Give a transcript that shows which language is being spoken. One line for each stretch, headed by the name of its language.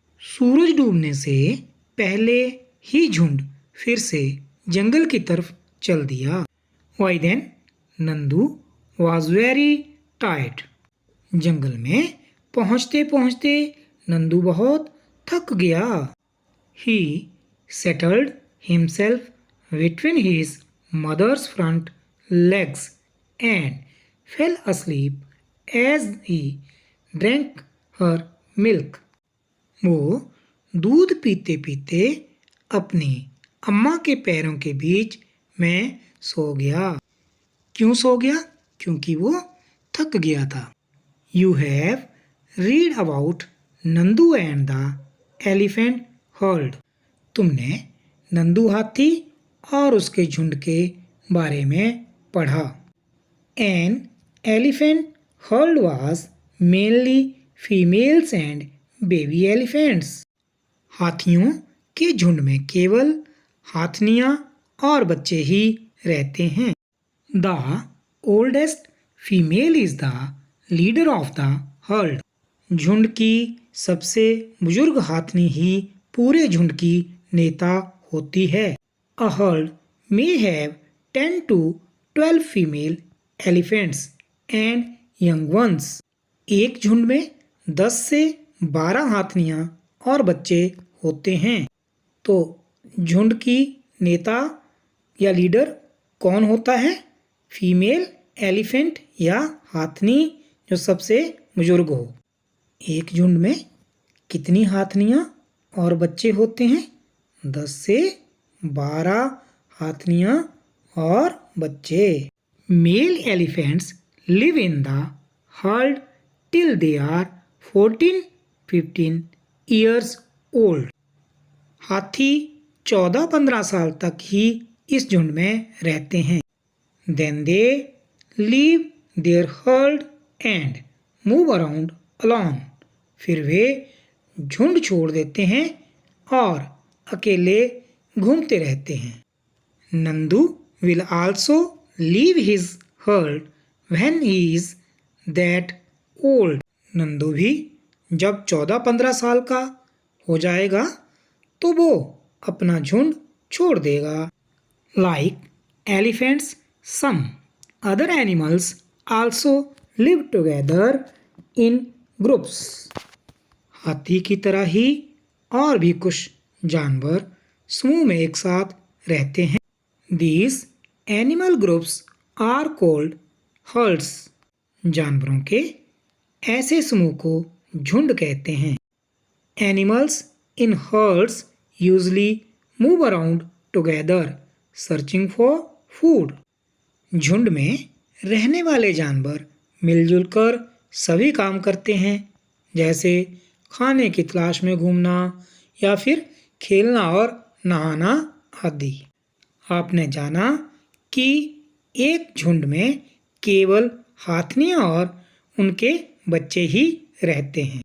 Hindi: सूरज डूबने से पहले ही झुंड फिर से जंगल की तरफ चल दिया।
English: Why then? Nandu was very tired.
Hindi: जंगल में पहुंचते पहुंचते नंदू बहुत थक गया।
English: He settled himself between his mother's front legs and fell asleep as he drank her milk.
Hindi: वो दूध पीते पीते अपनी अम्मा के पैरों के बीच में सो गया। क्यों सो गया? क्योंकि वो थक गया था।
English: You have read about Nandu and the elephant herd.
Hindi: तुमने नंदू हाथी और उसके झुंड के बारे में पढ़ा।
English: An elephant herd was mainly females and baby elephants.
Hindi: हाथियों के झुंड में केवल हाथनियाँ और बच्चे ही रहते हैं।
English: The oldest female is the leader of the herd.
Hindi: झुंड की सबसे बुजुर्ग हाथनी ही पूरे झुंड की नेता होती है।
English: A herd may have 10 to 12 female elephants and young ones.
Hindi: एक झुंड में 10 से 12 हाथनियाँ और बच्चे होते हैं। तो झुंड की नेता या लीडर कौन होता है? फीमेल एलिफेंट या हाथनी जो सबसे बुजुर्ग हो। एक झुंड में कितनी हाथनियाँ और बच्चे होते हैं? 10 से 12 हाथनियाँ और बच्चे।
English: Male elephants live in the herd till they are 14-15 years old.
Hindi: हाथी 14-15 साल तक ही इस झुंड में रहते हैं।
English: Then they leave their herd and move around alone.
Hindi: फिर वे झुंड छोड़ देते हैं और अकेले घूमते रहते हैं।
English: Nandu will also leave his herd when he is that old.
Hindi: Nandu भी जब 14-15 साल का हो जाएगा तो वो अपना झुंड छोड़ देगा।
English: Like elephants, some other animals also live together in groups.
Hindi: हाथी की तरह ही और भी कुछ जानवर समूह में एक साथ रहते हैं।
English: These animal groups are called herds.
Hindi: जानवरों के ऐसे समूह को झुंड कहते हैं।
English: Animals in herds usually move around together, searching for food.
Hindi: झुंड में रहने वाले जानवर मिलजुल कर सभी काम करते हैं, जैसे खाने की तलाश में घूमना या फिर खेलना और नहाना आदि। आपने जाना कि एक झुंड में केवल हाथनियाँ और उनके बच्चे ही रहते हैं।